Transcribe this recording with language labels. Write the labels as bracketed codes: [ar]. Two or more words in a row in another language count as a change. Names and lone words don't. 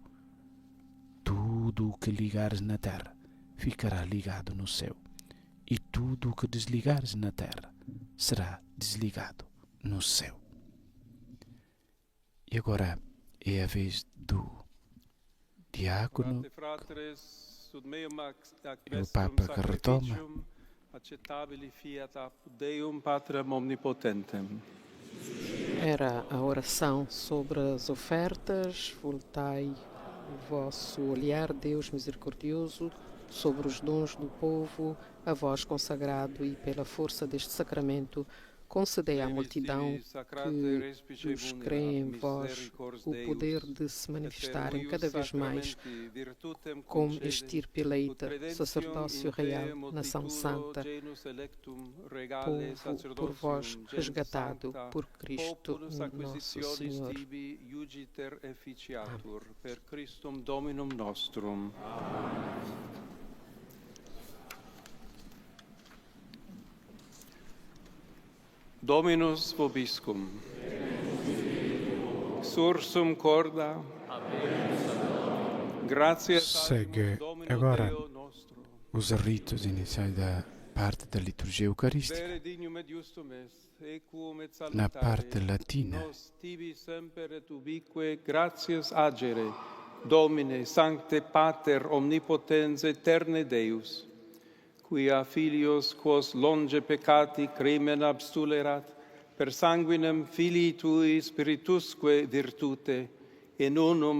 [pt] Tudo o que ligares na terra ficará ligado no céu, e tudo o que desligares na terra será desligado no céu. E agora é a vez diácono e o Papa que retoma. [la] Accetabili fiat apud Deum Patrem omnipotentem. [pt] Era a oração sobre as ofertas. Voltai o vosso olhar, Deus misericordioso, sobre os dons do povo, a vós consagrado, e pela força deste sacramento concedei à multidão que os crê em vós o poder de se manifestarem cada vez mais como estirpe eleita, sacerdócio real, nação santa, povo por vós resgatado por Cristo nosso Senhor. [la] Per Christum Dominum nostrum. Dominus vobiscum. Sursum corda. [it] Grazie. [pt] Segue agora os ritos iniciais da parte da liturgia eucarística. Na parte latina, [la] gratias agere, Domine, Sancte Pater, omnipotens aeterne Deus, quia filios quos longe peccati crimen abstulerat, per sanguinem Filii Tui Spiritusque virtute, in unum